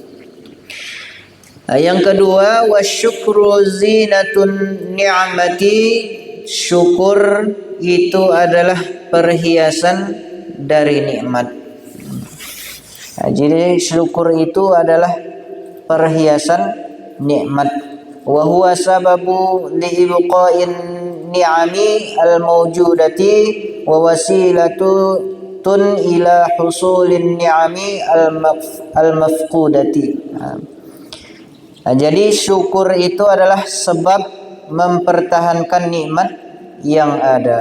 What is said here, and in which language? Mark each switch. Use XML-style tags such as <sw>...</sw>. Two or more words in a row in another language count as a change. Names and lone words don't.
<id>Yang kedua,</id> <ar>والشكر زينة النعمة,</ar> <id>syukur itu adalah perhiasan dari nikmat. Jadi syukur itu adalah perhiasan nikmat.</id> <ar>وهو سبب لإبقاء النعم الموجودة ووسيلة إلى حصول النعم المفقودة.</ar> <id>Jadi syukur itu adalah sebab mempertahankan nikmat yang ada.</id>